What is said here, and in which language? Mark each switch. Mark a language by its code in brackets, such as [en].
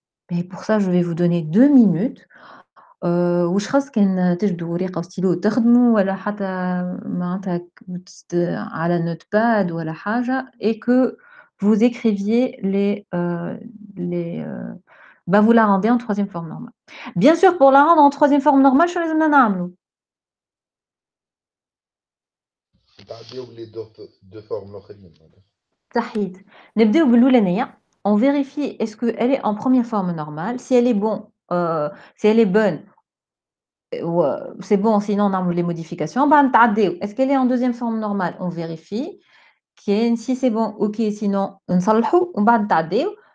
[fr] Et pour ça, je vais vous donner 2 minutes. [ar] واش خاص كان تجبدوا ورقة وستيلو وتخدموا ولا حتى معناتها على notepad ولا حاجة [fr] et que vous écriviez bah, vous la rendez en troisième forme normale. Bien sûr, pour la rendre en troisième forme normale, [ar] شنو لازمنا نعملوا؟ تعديو لي دو فورم الاخرين. صحيت. نبداو بالأولانية. [fr] On vérifie est-ce qu'elle est en première forme normale. Si elle est si elle est bonne, c'est bon, sinon on a les modifications. [ar] بعد نتعداو. [fr] Est-ce qu'elle est en deuxième forme normale? On vérifie. Si c'est bon, ok, sinon [ar] نصلحوا ومن بعد نتعداو.